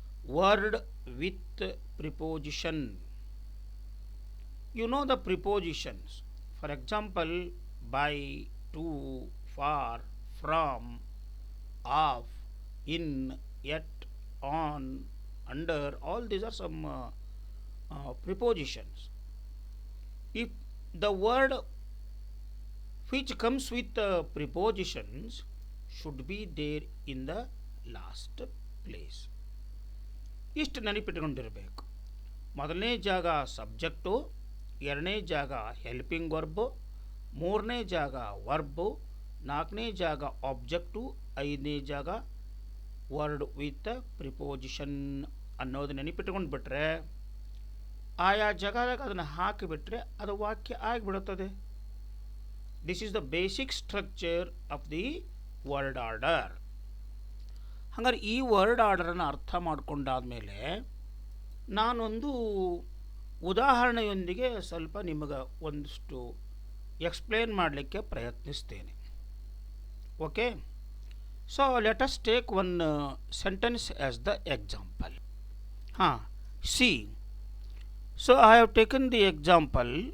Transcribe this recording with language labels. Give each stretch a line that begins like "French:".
English: Word with preposition. You know the prepositions. For example, by, to, for, from, of, in, at, on, under. All these are some prepositions. If the word which comes with prepositions should be there in the last place.
Kannada: ಇಷ್ಟು ನೆನಪಿಟ್ಟುಕೊಂಡಿರಬೇಕು. ಮೊದಲನೇ ಜಾಗ subject, ಎರಡನೇ ಜಾಗ helping verb, ಮೂರನೇ ಜಾಗ verb, ನಾಲ್ಕನೇ ಜಾಗ object, ಐದನೇ ಜಾಗ ವರ್ಡ್ ವಿತ್ ಪ್ರಿಪೋಸಿಷನ್ ಅನ್ನೋದು ನೆನಪಿಟ್ಟುಕೊಂಡು ಬಿಟ್ರೆ ಆಯಾ ಜಾಗದಾಗ ಅದನ್ನು ಹಾಕಿಬಿಟ್ರೆ ಅದು ವಾಕ್ಯ ಆಗಿಬಿಡುತ್ತದೆ.
English: This is the basic structure of the word order.
Kannada: ಹಾಗಾದ್ರೆ ಈ ವರ್ಡ್ ಆರ್ಡರನ್ನು ಅರ್ಥ ಮಾಡಿಕೊಂಡಾದ್ಮೇಲೆ ನಾನೊಂದು ಉದಾಹರಣೆಯೊಂದಿಗೆ ಸ್ವಲ್ಪ ನಿಮಗೆ ಒಂದಿಷ್ಟು ಎಕ್ಸ್ಪ್ಲೇನ್ ಮಾಡಲಿಕ್ಕೆ ಪ್ರಯತ್ನಿಸ್ತೇನೆ.
English: Okay, so let us take one sentence as the example. See, so I have taken the example.